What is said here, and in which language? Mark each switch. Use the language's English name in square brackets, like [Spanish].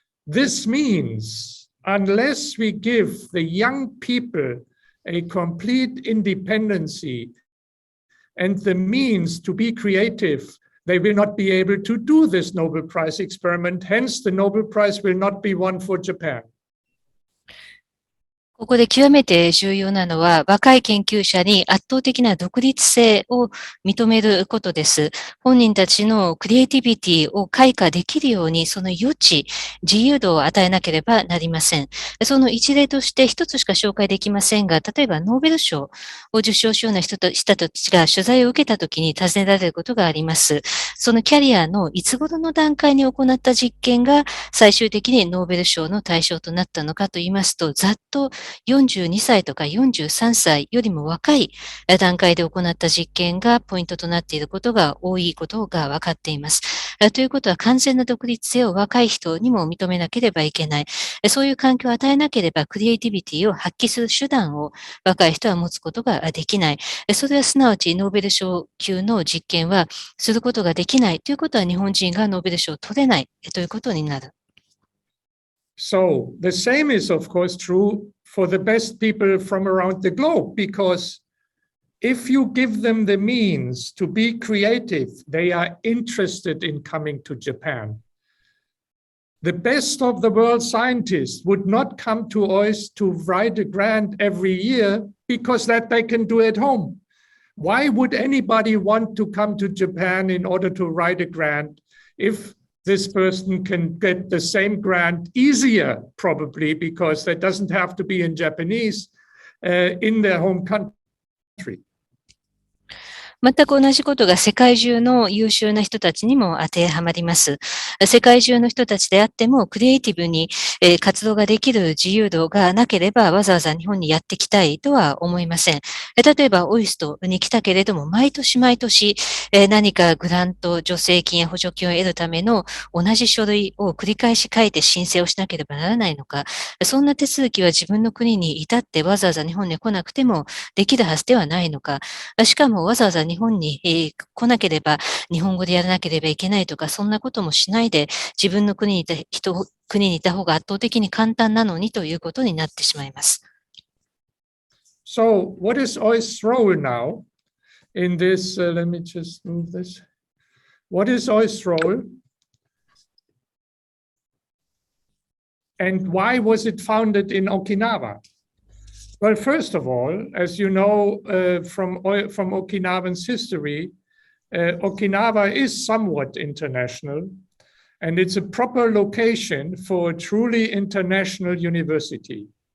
[English] This means unless we give the young people a complete independency and the means to be creative, they will not be able to do this Nobel Prize experiment. Hence, the Nobel Prize will not be won for Japan. [Japanese] ここで極めて重要なのは、若い研究者に圧倒的な独立性を認めることです。本人たちのクリエイティビティを開花できるように、その余地、自由度を与えなければなりません。その一例として一つしか紹介できませんが、例えばノーベル賞を受賞しような人たちが取材を受けたときに尋ねられることがあります。そのキャリアのいつ頃の段階に行った実験が最終的にノーベル賞の対象となったのかと言いますと、ざっと42歳とか43歳よりも若い段階で行った実験がポイントとなっていることが多いことが分かっています。ということは完全な独立性を若い人にも認めなければいけない。そういう環境を与えなければクリエイティビティを発揮する手段を若い人は持つことができない。それはすなわちノーベル賞級の実験はすることができないということは日本人がノーベル賞を取れないということになる。 [English] So the same is, of course, true for the best people from around the globe, because if you give them the means to be creative, they are interested in coming to Japan. The best of the world scientists would not come to Oist to write a grant every year because that they can do at home. Why would anybody want to come to Japan in order to write a grant if this person can get the same grant easier, probably, because that doesn't have to be in Japanese in their home country. [Japanese] 全く同じことが世界中の優秀な人たちにも当てはまります。世界中の人たちであってもクリエイティブに活動ができる自由度がなければわざわざ日本にやってきたいとは思いません。例えばオイストに来たけれども毎年何かグラント、助成金や補助金を得るための同じ書類を繰り返し書いて申請をしなければならないのか。そんな手続きは自分の国に至ってわざわざ日本に来なくてもできるはずではないのか。しかもわざわざ日本に来なければ日本語でやらなければいけないとかそんなこともしないで自分の国にいた方が圧倒的に簡単なのにということになってしまいます。 [English] So what is OIST's role now in this? Let me just move this. What is OIST's role? And why was it founded in Okinawa? Well, first of all, as you know from Okinawan's history, Okinawa is somewhat international, and it's a proper location for a truly international university.